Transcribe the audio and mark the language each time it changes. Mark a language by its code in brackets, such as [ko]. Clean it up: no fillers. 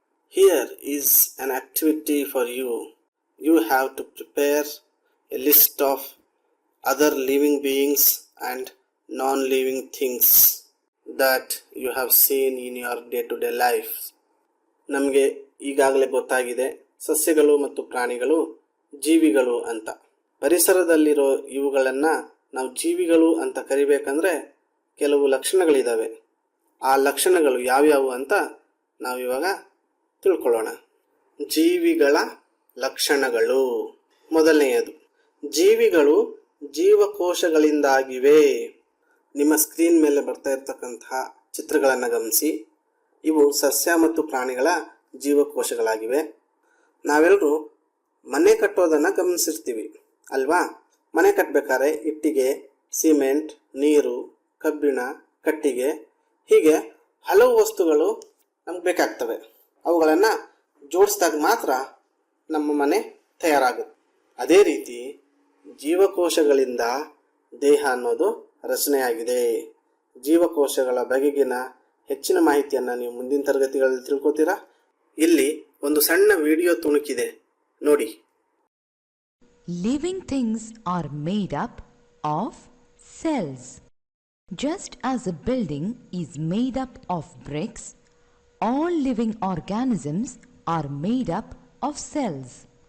[en] Here is an activity for you. You have to prepare a list of other living beings and non-living things that you have seen in your day-to-day life. [kn] ನಮಗೆ ಈಗಾಗಲೇ ಗೊತ್ತಾಗಿದೆ ಸಸ್ಯಗಳು ಮತ್ತು ಪ್ರಾಣಿಗಳು ಜೀವಿಗಳು ಅಂತ. ಪರಿಸರದಲ್ಲಿರೋ ಇವುಗಳನ್ನು ನಾವು ಜೀವಿಗಳು ಅಂತ ಕರಿಬೇಕಂದ್ರೆ ಕೆಲವು ಲಕ್ಷಣಗಳಿದ್ದಾವೆ. ಆ ಲಕ್ಷಣಗಳು ಯಾವ್ಯಾವು ಅಂತ ನಾವಿವಾಗ ತಿಳ್ಕೊಳ್ಳೋಣ. ಜೀವಿಗಳ ಲಕ್ಷಣಗಳು. ಮೊದಲನೆಯದು, ಜೀವಿಗಳು ಜೀವಕೋಶಗಳಿಂದಾಗಿವೆ. ನಿಮ್ಮ ಸ್ಕ್ರೀನ್ ಮೇಲೆ ಬರ್ತಾ ಇರ್ತಕ್ಕಂತಹ ಚಿತ್ರಗಳನ್ನು ಗಮನಿಸಿ. ಇವು ಸಸ್ಯ ಮತ್ತು ಪ್ರಾಣಿಗಳ ಜೀವಕೋಶಗಳಾಗಿವೆ. ನಾವೆಲ್ಲರೂ ಮನೆ ಕಟ್ಟೋದನ್ನು ಗಮನಿಸಿರ್ತೀವಿ ಅಲ್ವಾ? ಮನೆ ಕಟ್ಟಬೇಕಾದ್ರೆ ಇಟ್ಟಿಗೆ, ಸಿಮೆಂಟ್, ನೀರು, ಕಬ್ಬಿಣ, ಕಟ್ಟಿಗೆ ಹೀಗೆ ಹಲವು ವಸ್ತುಗಳು ನಮ್ಗೆ ಬೇಕಾಗ್ತವೆ. ಅವುಗಳನ್ನು ಜೋಡಿಸಿದಾಗ ಮಾತ್ರ ನಮ್ಮ ಮನೆ ತಯಾರಾಗುತ್ತೆ. ಅದೇ ರೀತಿ ಜೀವಕೋಶಗಳಿಂದ ದೇಹ ಅನ್ನೋದು ರಚನೆಯಾಗಿದೆ. ಜೀವಕೋಶಗಳ ಬಗೆಗಿನ ಹೆಚ್ಚಿನ ಮಾಹಿತಿಯನ್ನು ನೀವು ಮುಂದಿನ ತರಗತಿಗಳಲ್ಲಿ ತಿಳ್ಕೊತೀರಾ. ಇಲ್ಲಿ ಒಂದು ಸಣ್ಣ ವಿಡಿಯೋ ತುಣುಕಿದೆ ನೋಡಿ. [en] Living things are made up of cells. Just as a building is made up of bricks, all living organisms are made up of cells.